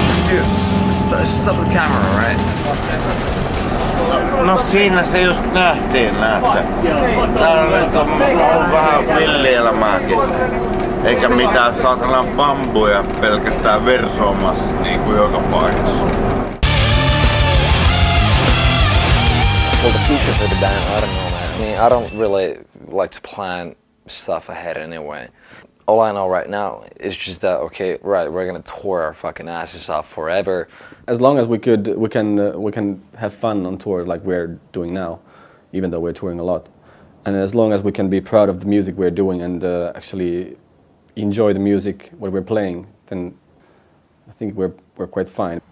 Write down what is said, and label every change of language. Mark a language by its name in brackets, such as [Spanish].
[English] Dude, stop the camera, right? [Finnish] No siinä se just nähtiin, näetkö? Täällä nyt on vähän villielämääkin. Eikä mitään saatanan bambuja pelkästään versoamassa niinku joka paikassa. [English] Well, the future for the band, I don't know, man. I mean, I don't really like to plan stuff ahead anyway. All I know right now is just that, okay, right, we're gonna tour our fucking asses off forever. As long as we can have fun on tour like we're doing now, even though we're touring a lot, and as long as we can be proud of the music we're doing and actually enjoy the music what we're playing, then I think we're quite fine.